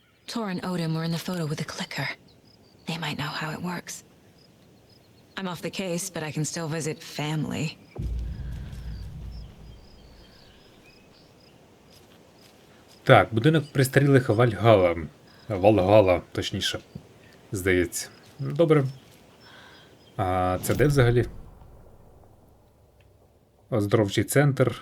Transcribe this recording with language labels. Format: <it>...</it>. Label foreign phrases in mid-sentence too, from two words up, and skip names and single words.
<en>Tor and Odin were in the photo with the clicker. They might know how it works. I'm off the case, but I can still visit family.</en> <uk>Так, будинок пристарілих Вальгала. Валгала, точніше. Здається. Добре. А це де взагалі? Оздоровчий центр.</uk>